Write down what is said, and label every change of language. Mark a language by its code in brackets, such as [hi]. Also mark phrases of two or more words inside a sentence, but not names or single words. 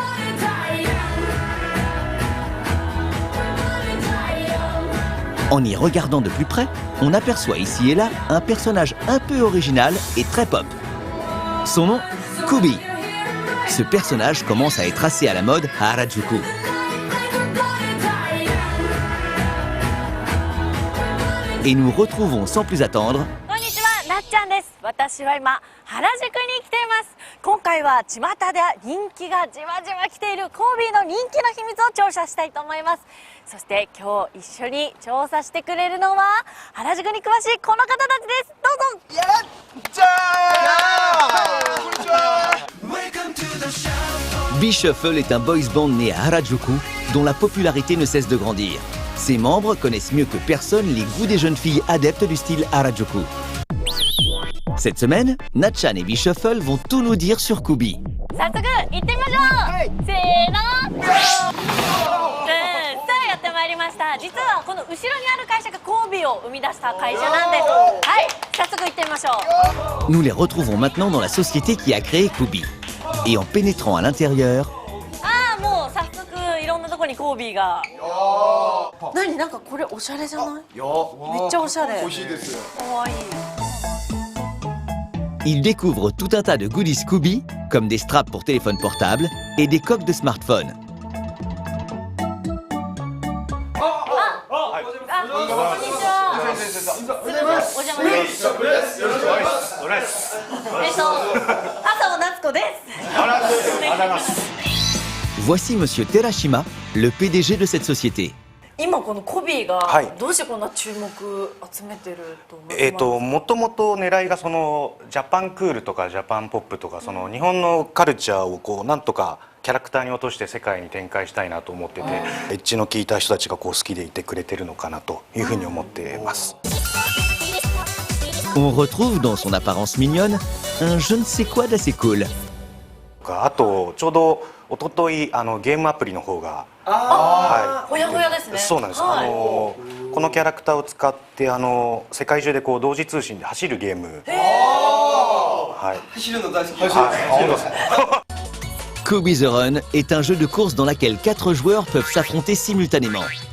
[fr] En y regardant de plus près, on aperçoit ici et là un personnage un peu original et très pop. Son nom, Kubi. Ce personnage commence à être assez à la mode à Harajuku. Et nous retrouvons sans plus attendre [ja] こんにちは、なっちゃんです。私は今原宿に来ています。今回は巷で人気がじわじわ来ているコービーの人気の秘密を調査したいと思います。そして今日一緒に調査してくれるのは原宿に詳しいこの方たちです。どうぞ。やっちゃー。こんにちは。 [fr] B-Shuffle est un boys band né à Harajuku dont la popularité ne cesse de grandir. Ses membres connaissent mieux que personne les goûts des jeunes filles adeptes du style Harajuku. Cette semaine, Natchan et B-Shuffle vont tout nous dire sur Kubi. [ja] 早速行ってみましょう。せーの。さあやってまいりました。実はこの後ろにある会社がコービーを生み出した会社なんです。はい、早速行ってみましょう。 [fr] Nous les retrouvons maintenant dans la société qui a créé Kubi. Et en pénétrant à l'intérieur, [ja] ああ、もう早速いろんなとこにコービーが。何、なんかこれおしゃれじゃない？めっちゃおしゃれ。欲しいです。かわいい。 [fr] ils découvrent tout un tas de goodies Kubi, comme des straps pour téléphone portable et des coques de smartphone. [ja] こんにちは。すみません、お邪魔します。麻生夏子です。 [fr] Voici Monsieur Terashima, le PDG de cette société. [ja] 今このコビーがどうしてこんな注目集めてると思いますか？もともと狙いがその [en] Japan cool [ja] とか [en] Japan pop [ja] とかその日本のカルチャーをこうなんとかキャラクターに落として世界に展開したいなと思ってて、エッジの効いた人たちがこう好きでいてくれてるのかなというふうに思ってます。 [fr] On retrouve dans son apparence mignonne un je ne sais quoi d'assez cool. [ja] あとちょうど一昨日ゲームアプリの方がほやほやですね。そうなんです。このキャラクターを使って世界中でこう同時通信で走るゲーム。はい。走るの大好き。本当ですね。 [fr] Kubi the Run est un jeu de course dans lequel 4 joueurs peuvent s'affronter simultanément.